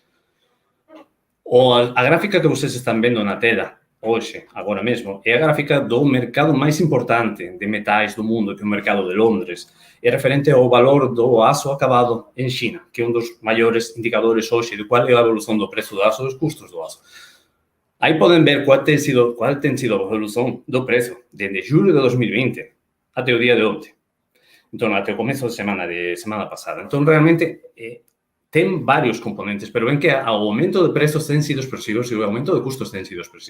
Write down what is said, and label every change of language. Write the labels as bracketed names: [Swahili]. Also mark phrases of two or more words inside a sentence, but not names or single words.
[Galician] A gráfica que vocês están vendo na tela hoxe, agora mesmo, é a gráfica do mercado máis importante de metais do mundo, que é o mercado de Londres. É referente ao valor do aço acabado en China, que é un dos maiores indicadores hoxe de qual é a evolución do prezo do aço e dos custos do aço. [Portuguese] Aí podem ver qual tem sido a evolução do preço desde julho de 2020 até o dia de ontem. Então, até o começo de semana passada. Então, realmente, tem vários componentes, pero ven que o aumento de preços tem sido expresivos e o aumento de custos tem sido expresivos.